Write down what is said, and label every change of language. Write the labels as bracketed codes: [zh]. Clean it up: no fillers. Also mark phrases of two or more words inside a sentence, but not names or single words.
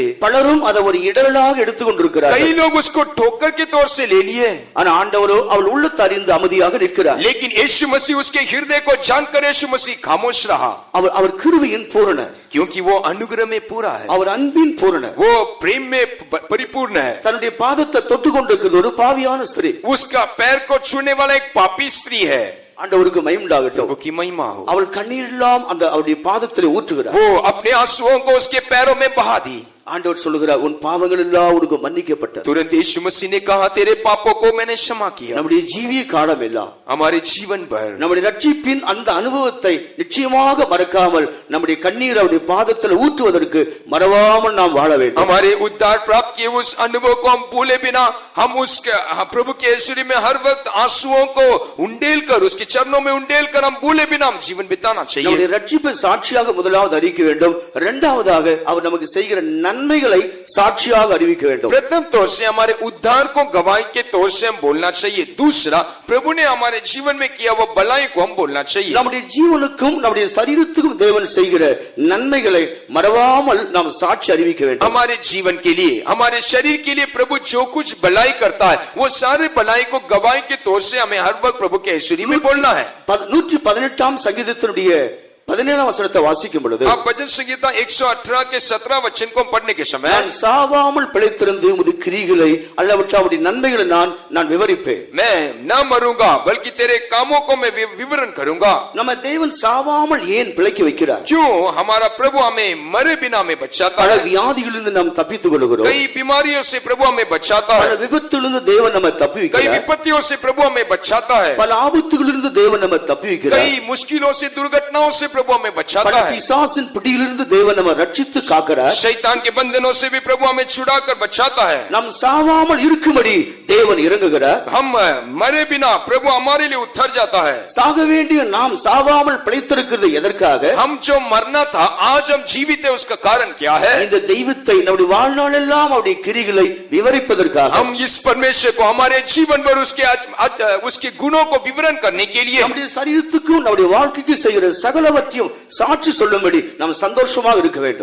[ta] பலரும் அதை ஒரு இடரலாக எடுத்துக் கொண்டிருக்கிறார்கள். [hi] कई लोग उसको ठोकर के तौर से ले लिए, [ta] ஆனா ஆண்டவரோ அவள் உள்ளத்தை அறிந்து அமைதியாக நிற்கிறார். [hi] लेकिन यीशु मसीह उसके हृदय को जानकर यीशु मसीह खामोश रहा। [ta] அவர் கிருபையின் பூரணர், [hi] क्योंकि वो अनुग्रह में पूरा है, [ta] அவர் அன்பின் பூரணர், [hi] वो प्रेम में परिपूर्ण है। [ta] தன்னுடைய பாதத்தை தொட்டு கொண்டிருக்கிறது ஒரு பாவியான ஸ்திரீ. [hi] उसका पैर को छूने वाला एक पापी स्त्री है। [ta] ஆண்டவருக்கு மகிமையுண்டாகட்டும். [hi] प्रभु की महिमा हो। [ta] அவள் கண்ணீர் எல்லாம் அந்த அவருடைய பாதத்திலே ஊற்றுகிறார். [hi] वो अपने आंसुओं को उसके पैरों में बहा दी। [ta] ஆண்டவர் சொல்லுகிறார், உன் பாவங்கள் எல்லாம் உனக்கு மன்னிக்கப்பட்டது. [hi] तुरंत यीशु मसीह ने कहा, तेरे पापों को मैंने क्षमा किया। [ta] நம்முடைய ஜீவிய காலம் எல்லாம் [hi] हमारे जीवन भर [ta] நம்முடைய ரட்சிப்பின் அந்த அனுபவத்தை நிச்சயமாக மறக்காமல் நம்முடைய கண்ணீர் அவருடைய பாதத்தில் ஊற்றுவதற்கு மறவாமல் நாம் வாழ வேண்டும். [hi] हमारे उद्धार प्राप्त किए उस अनुभव को हम भूले बिना हम उसके प्रभु के ऐश्वर्य में हर वक्त आंसुओं को उंडेल कर उसके चरणों में उंडेल कर हम भूले बिना हम जीवन बिताना चाहिए। [ta] நம்முடைய ரட்சிப்பை சாட்சியாக முதலாவது அறிவிக்க வேண்டும். இரண்டாவதாக அவர் நமக்கு செய்கிற நன்மைகளை சாட்சியாக அறிவிக்க வேண்டும். [hi] प्रथम तौर से हमारे उद्धार को गवाही के तौर से हम बोलना चाहिए। दूसरा, प्रभु ने हमारे जीवन में किया वो भलाई को हम बोलना चाहिए। [ta] நம்முடைய ஜீவனுக்கும் நம்முடைய சரீரத்துக்கும் தேவன் செய்கிற நன்மைகளை மறவாமல் நாம் சாட்சி அறிவிக்க வேண்டும். [hi] हमारे जीवन के लिए, हमारे शरीर के लिए प्रभु जो कुछ भलाई करता है वो सारे भलाई को गवाही के तौर से हमें हर वक्त प्रभु के ऐश्वर्य में बोलना है। [ta] 118 சங்கீதத்தினுடைய 17 வசனத்தை வாசிக்கும் பொழுது, [hi] आप भजन संहिता 118 के 17 वचन को पढ़ने के समय, [ta] நான் சாவாமல் பிழைத்திருந்து உமது கிரிகளை அல்லவிட்டால் உம்முடைய நன்மைகளை நான் விவரிப்பேன். [hi] मैं न मरूंगा बल्कि तेरे कामों को मैं विवरण करूंगा। [ta] நம்ம தேவன் சாவாமல் ஏன் பிழைக்க வைக்கிறார்? [hi] क्यों हमारा प्रभु हमें मरे बिना हमें बचाता [ta] பல [hi] है? [ta] வியாதிகளிலிருந்து நாம் தப்பித்துக் கொள்கிறோம். [hi] कई बीमारियों से प्रभु हमें बचाता [ta] பல [hi] है। [ta] விபத்திலிருந்து தேவன் நம்மை தப்பி [hi] कई [ta] வைக்கிறார். [hi] विपत्तियों से प्रभु हमें बचाता है। [ta] பல ஆபத்துகளிலிருந்து தேவன் நம்மை தப்பி வைக்கிறார். [hi] कई मुश्किलों से, दुर्घटनाओं से प्रभु हमें बचाता [ta] பல [hi] है। [ta] பிசாசின் பிடியிலிருந்து தேவன் நம்மை ரட்சித்து காக்கிறார். [hi] शैतान के बंधनों से भी प्रभु हमें छुड़ाकर बचाता है। [ta] நாம் சாவாமல் இருக்கும்படி தேவன் இறங்குகிறார். [hi] हम मरे बिना प्रभु हमारे लिए उतर जाता है। [ta] சாக வேண்டிய நாம் சாவாமல் பிழைத்திருக்கிறது எதற்காக? [hi] हम जो मरना था आज हम जीवित है, उसका कारण क्या है? [ta] இந்த தெய்வத்தை நம்முடைய வாழ்நாள் எல்லாம் அவருடைய கிரிகளை விவரிப்பதற்காக, [hi] हम इस परमेश्वर को हमारे जीवन भर उसके गुणों को विवरण करने के लिए, [ta] நம்முடைய சரீரத்துக்கும் நம்முடைய வாழ்க்கைக்கு செய்கிற சகலவற்றை பற்றியும் சாட்சி சொல்லும்படி நாம் சந்தோஷமாக இருக்க வேண்டும்.